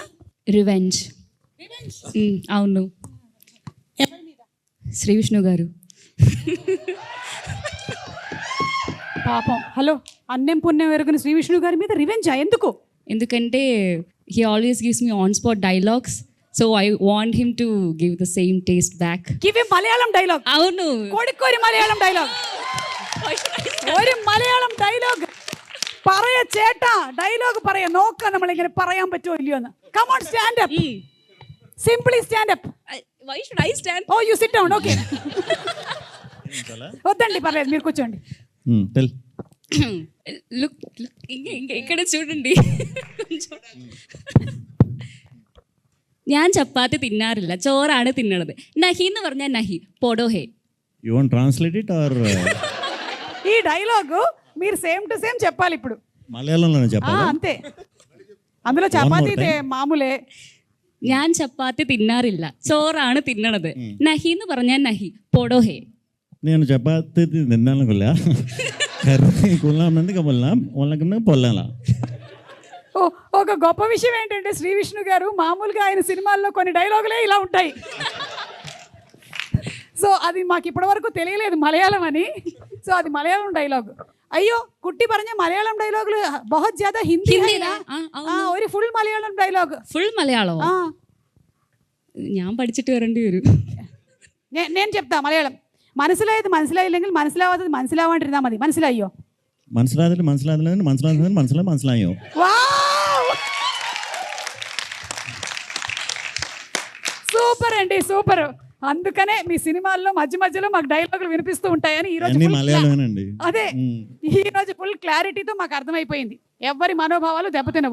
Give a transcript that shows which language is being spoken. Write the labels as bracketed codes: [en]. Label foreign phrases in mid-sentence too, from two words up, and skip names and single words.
[te] రివెంజ్. అవును, శ్రీ విష్ణు గారు. పాపం, హలో, అన్నం పుణ్యం ఎరుగుని శ్రీ విష్ణు గారి మీద రివెంజా? ఎందుకు? ఎందుకంటే [en] he always gives me on spot dialogues, so I want him to give the same taste back. give him Malayalam dialogue. [te] అవును, కోడికోరి మలయాళం డైలాగ్. [ml] ഒരു മലയാളം ഡയലോഗ് പറയ ചേട്ടാ, ഡയലോഗ് പറയ, നോക്കാം നമ്മളിങ്ങനെ പറയാൻ പറ്റുമോ ഇല്ലയോ എന്ന്. [en] come on, stand up, simply stand up. why should I stand? oh you sit down. [te] ఓకే, వద్దండి పర్లేదు, మీరు కూర్చోండి. [en] టెల్. [te] లుక్, ఇక్కడ చూడండి. [ml] ഞാൻ ചപ്പാത്തി തിന്നാറില്ല, ചോറാണ് തിന്നണത്. നഹി എന്ന് പറഞ്ഞാൽ നഹി, പോടോ ഹേ. [en] you want translate it or [te] ఈ డైలాగ్ మీరు [en] same to same [te] చెప్పాలి ఇప్పుడు. మలయాళంలోనే చెప్పాలి. అంతే, అందులో చపాతీ మామూలే. [ml] ഞാൻ ചപ്പാത്തി തിന്നാറില്ല, ചോറാണ് തിന്നണത്. നഹി എന്ന് പറഞ്ഞാൽ നഹി, പോടോ ഹേ. [te] నేను చపాతి తిన్నాను కొల్లా, కర్రీ కొల్లానందుకు పొల్లా, వాళ్ళకన్నా పొల్లాలా. ఒక గొప్ప విషయం ఏంటంటే శ్రీ విష్ణు గారు మామూలుగా ఆయన సినిమాల్లో కొన్ని డైలాగులే ఇలా ఉంటాయి. సో అది మాకు ఇప్పటివరకు తెలియలేదు మలయాళం అని. సో అది మలయాళం డైలాగ్. [ml] അയ്യോ കുട്ടി പറഞ്ഞ മലയാളം ഡയലോഗില് [hi] बहुत ज्यादा [ml] ഹിന്ദി ഒരു ഫുൾ മലയാളം ഡയലോഗ്. ഫുൾ മലയാളമോ? ഞാൻ പഠിച്ചിട്ട് വരേണ്ടി വരും. [te] నేను చెప్తా మలయాళం. [ml] മനസ്സിലായത് മനസ്സിലായില്ലെങ്കിൽ മനസ്സിലാവാത്തത് മനസ്സിലാവാണ്ടിരുന്നാ മതി. മനസ്സിലായോ? മനസ്സിലാതില്ല മനസ്സിലാതില്ല മനസ്സിലാകുന്നത് മനസ്സിലായോ? [te] సూపర్ అండి, సూపర్. అందుకనే మీ సినిమాల్లో మధ్య మధ్యలో మాకు డైలాగులు వినిపిస్తూ ఉంటాయని ఈ రోజు మలయాళమేనండి. అదే ఈ రోజు ఫుల్ క్లారిటీతో మాకు అర్థమైపోయింది, ఎవరి మనోభావాలు దెబ్బతినవు.